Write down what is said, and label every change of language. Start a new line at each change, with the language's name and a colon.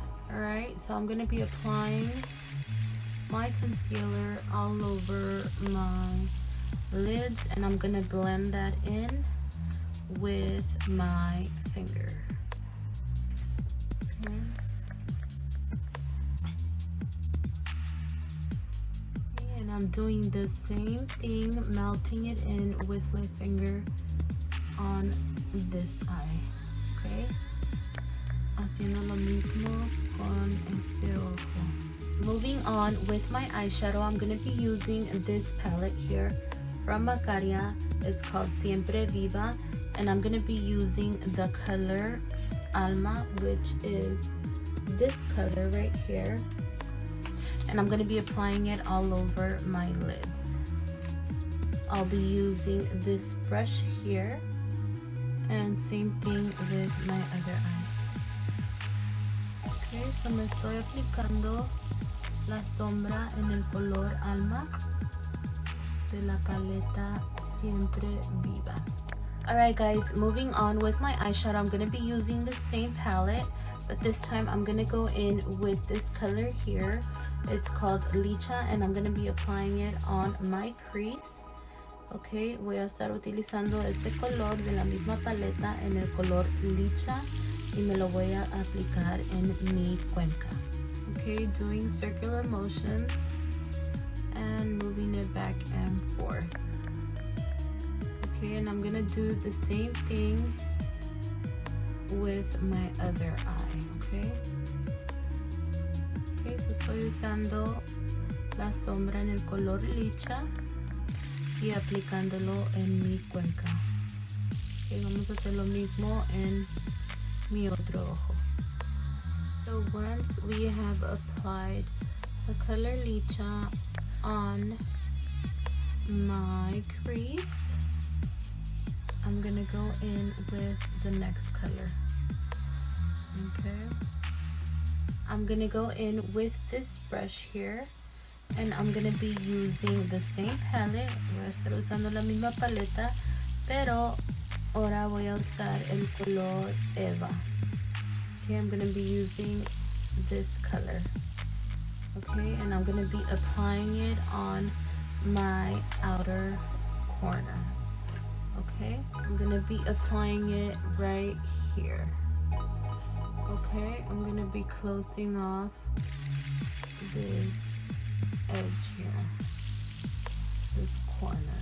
English: Alright, so I'm going to be applying my concealer all over my lids, and I'm going to blend that in with my finger. Okay. And I'm doing the same thing, melting it in with my finger on this eye.
Spanish: Okay, haciendo lo mismo con este ojo.
English: Moving on with my eyeshadow, I'm going to be using this palette here from Macaria. It's called Siempre Viva, and I'm going to be using the color Alma, which is this color right here, and I'm going to be applying it all over my lids. I'll be using this brush here, and same thing with my other eye.
Spanish: Okay, so me estoy aplicando la sombra en el color Alma de la paleta Siempre Viva.
English: Alright guys, moving on with my eyeshadow, I'm going to be using the same palette, but this time I'm going to go in with this color here. It's called Licha, and I'm going to be applying it on my crease.
Spanish: Ok, voy a estar utilizando este color de la misma paleta en el color Licha y me lo voy a aplicar en mi cuenca.
English: Ok, doing circular motions and moving it back and forth. Okay, and I'm gonna do the same thing with my other eye.
Spanish: Okay, so estoy usando la sombra en el color Licha y aplicándolo en mi cuenca. Okay, vamos a hacer lo mismo en mi otro ojo.
English: So once we have applied the color Licha on my crease, I'm gonna go in with the next color. Okay, I'm gonna go in with this brush here, and I'm gonna be using the same palette.
Spanish: Voy a estar usando la misma paleta, pero ahora voy a usar el color Eva.
English: Okay, I'm gonna be using this color. Okay, and I'm gonna be applying it on my outer corner. Okay, I'm gonna be applying it right here. Okay, I'm gonna be closing off this edge here, this corner.